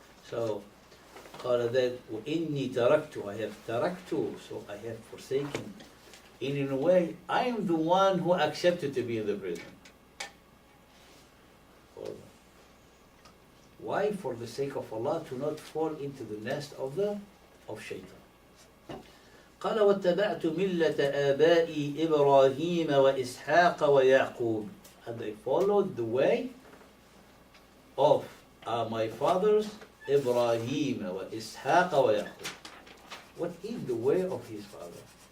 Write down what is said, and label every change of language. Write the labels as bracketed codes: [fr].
[en] So قال that [ar] وإني تركت, [en] I have تركت, so I have forsaken. In a way, I am the one who accepted to be in the prison. Why? For the sake of Allah, to not fall into the nest of shaitan. [ar] قال واتبعت ملة آبائي إبراهيم وإسحاق ويعقوب. [en] And I followed the way of my fathers Ibrahim وإسحاق ويعقوب. What is the way of his father?